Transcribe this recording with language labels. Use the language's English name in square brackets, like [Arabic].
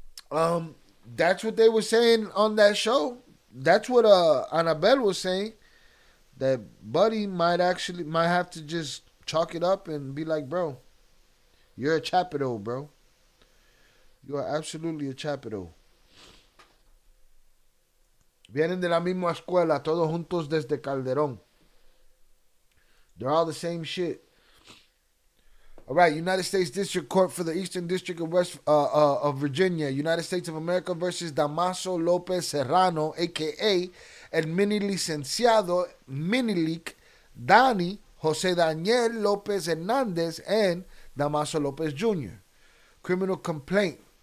[English] That's what they were saying on that show. That's what Annabelle was saying. That Buddy might have to just chalk it up and be like, bro, you're a Chapito, bro. You are absolutely a Chapito. [Spanish] Vienen de la misma escuela, todos juntos desde Calderón. [English] They're all the same shit. All right, United States District Court for the Eastern District of Virginia. United States of America versus Damaso Lopez Serrano, a.k.a. el mini licenciado Minilic Dani Jose Daniel Lopez Hernandez and Damaso Lopez Jr. Criminal complaint.